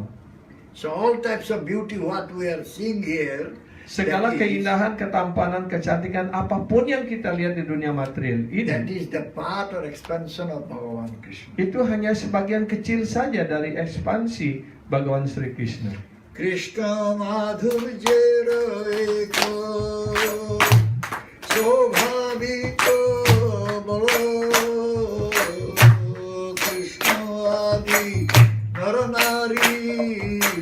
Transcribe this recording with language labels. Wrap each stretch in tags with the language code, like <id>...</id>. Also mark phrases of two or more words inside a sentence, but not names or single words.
<en>So all types of beauty what we are seeing here,</en> <id>Segala</id> <en>that is-</en> <id>keindahan, ketampanan, kecantikan, apapun yang kita lihat di dunia material</id> <en>that</en> <id>ini,</id> <en>is the part or expansion of Bhagavan Krishna.</en> <id>itu hanya sebagian kecil saja dari ekspansi Bhagawan Sri Krishna.</id> <bn>কৃষ্ণ মাধুর্যের এক শোভাবিত বলো কৃষ্ণ আদি নরনারী</bn>